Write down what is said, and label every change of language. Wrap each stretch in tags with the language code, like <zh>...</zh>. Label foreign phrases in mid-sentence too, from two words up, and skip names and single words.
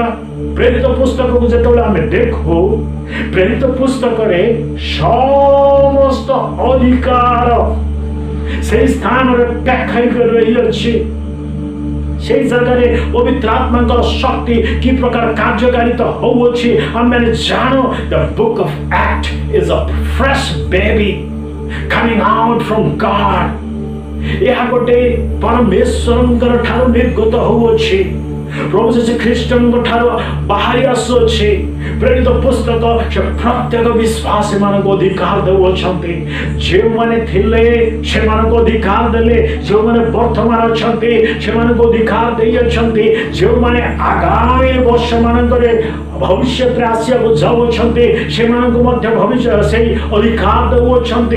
<or>ପ୍ରେରିତ ପୁସ୍ତକକୁ ଯେତେବେଳେ ଆମେ ଦେଖୁ, ପ୍ରେରିତ ପୁସ୍ତକରେ ସମସ୍ତ ଅଧିକାର সেই ସ୍ଥାନରେ ବ୍ୟାଖ୍ୟା କରି ରହିଅଛି। সেই ଜାଗାରେ ପବିତ୍ର ଆତ୍ମାଙ୍କର ଶକ୍ତି କି ପ୍ରକାର କାର୍ଯ୍ୟକାରିତା ହେଉଅଛି ଆମେ ଜାଣୁ।</or> <en>The book of Acts is a fresh baby coming out from God.</en> <or>ଏହା ଗୋଟେ ପରମେଶ୍ୱରଙ୍କର ଠାରୁ ନିର୍ଗତ ହେଉଅଛି, ପ୍ରଭୁ ଯୀଶୁ ଖ୍ରୀଷ୍ଟଙ୍କ ଠାରୁ ବାହାରି ଆସୁଅଛି। ପ୍ରେରିତ ପୁସ୍ତକ ସେ ପ୍ରତ୍ୟେକ ବିଶ୍ୱାସୀ ମାନଙ୍କୁ ଅଧିକାର ଦେଉଅଛନ୍ତି। ଯେଉଁମାନେ ଥିଲେ ସେମାନଙ୍କୁ ଅଧିକାର ଦେଲେ, ଯେଉଁମାନେ ବର୍ତ୍ତମାନ ଅଛନ୍ତି ସେମାନଙ୍କୁ ଅଧିକାର ଦେଇଅଛନ୍ତି, ଯେଉଁମାନେ ଆଗାମୀ ବର୍ଷ ମାନଙ୍କରେ ଭବିଷ୍ୟତରେ ଆସିବାକୁ ଯାଉଅଛନ୍ତି ସେମାନଙ୍କୁ ମଧ୍ୟ ଭବିଷ୍ୟତ ସେଇ ଅଧିକାର ଦେଉଅଛନ୍ତି।</or>